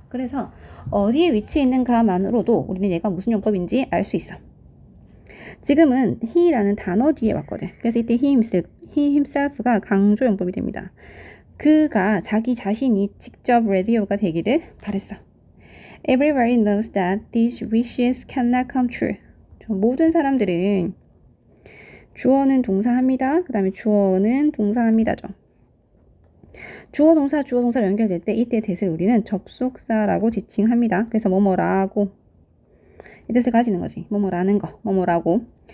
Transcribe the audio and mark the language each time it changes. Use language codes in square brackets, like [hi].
[ko] 그래서 어디에 위치해 있는가만으로도 우리는 얘가 무슨 용법인지 알 수 있어. 지금은 he라는 단어 뒤에 왔거든. 그래서 이때 he himself가 강조 용법이 됩니다. 그가 자기 자신이 직접 라디오가 되기를 바랬어. [en] Everybody knows that these wishes cannot come true. [ko] 모든 사람들은 주어는 동사합니다. 그 다음에 주어는 동사합니다죠. 주어 동사로 연결될 때 이때 대를 우리는 접속사라고 지칭합니다. 그래서 뭐뭐라고 이 뜻을 가지는 거지. 뭐뭐라는 거, 뭐뭐라고.